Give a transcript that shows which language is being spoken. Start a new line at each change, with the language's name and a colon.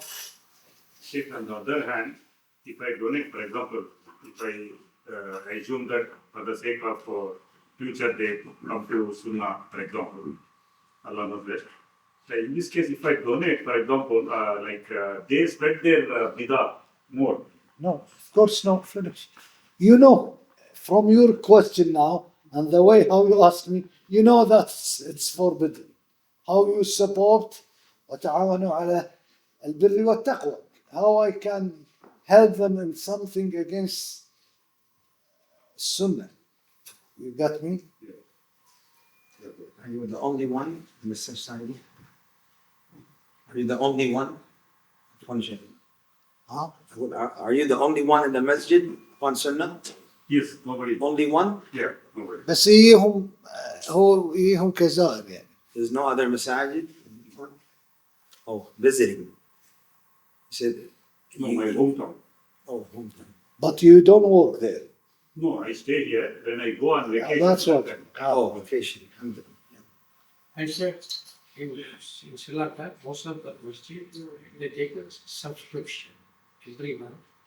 English: If on the other hand, if I donate, for example, if I assume that for the sake of future they come to Sunnah, for example, Allah knows best. So in this case, if I donate, for example, they spread their bidah more. No, of course not. Finish. You know, from your question now and the way how you asked me, you know that it's forbidden. How you support
Arabic: وتعاونوا على البر والتقوى.
English: How I can help them in something against Sunnah. You got me? Are you the only one in the society? Are you the only one? Huh? Are you the only one in the masjid on Sunnah? Yes, nobody. Only one? Yeah, nobody.
Arabic: بس يجيهم هو يجيهم كزائر يعني.
English: There's no other masajid? Oh, visiting. You said. No, my hometown. Oh, hometown. But you don't work there. No, I stay here. Then I go on vacation. That's what. Oh, vacation. I said, in Sri Lanka, most of the masjid, they take a subscription every month.